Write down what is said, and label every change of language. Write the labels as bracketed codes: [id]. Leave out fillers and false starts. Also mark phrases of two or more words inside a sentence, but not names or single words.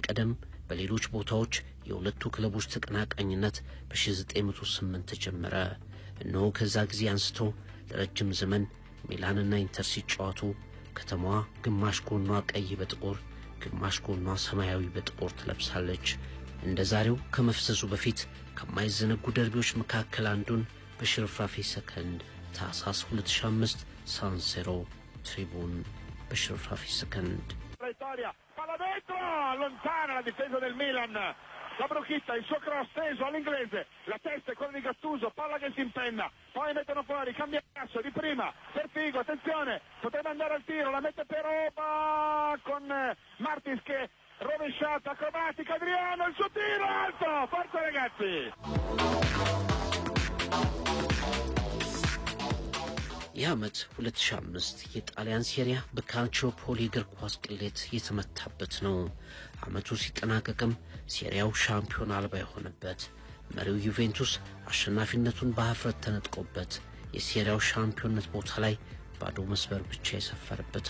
[am] ቀደም በሌሎች ቦታዎች የሁለቱ ክለቦች ተቀናቃኝነት በ1908 ተጀመረ እነሆ ከዛ ጊዜ አንስቶ ለረጅም ዘመን ሚላንና ኢንተር ሲጫወቱ ከተማዋ ግማሽ ጎኗ ቀይ በጥቁር ግማሽ ጎኗ ሰማያዊ በጥቁር ትለብሳለች እንደዛሬው ከመፍሰሱ በፊት ከማይዘነጉ ደርቢዎች መካከል አንዱን በሽርፍራፊ ሰከንድ ታህሳስ 2005 ሳንሴሮ ትሪቡን በሽርፍራፊ ሰከንድ [it] vittoria, palla dentro, allontana la difesa del Milan, la Bruchetta, il suo cross teso all'inglese, la testa è quella di Gattuso, palla che si impenna, poi mettono fuori, cambia passo di prima per Figo, attenzione, potrebbe andare al tiro, la mette per Oba con Martins che rovesciata, acrobatica, Adriano, il suo tiro alto, forza ragazzi! [am] የዓመት 2005 የጣሊያን ሴሪያ በካልቾፖሊ እግር ኳስ ቅሌት የተመታበት ነው። ዓመቱ ሲጠናቀቅም ሴሪያው ሻምፒዮን አልባ የሆነበት፣ መሪው ዩቬንቱስ አሸናፊነቱን በሀፍረት ተነጥቆበት የሴሪያው ሻምፒዮንነት ቦታ ላይ ባዶ መስበር ብቻ የሰፈረበት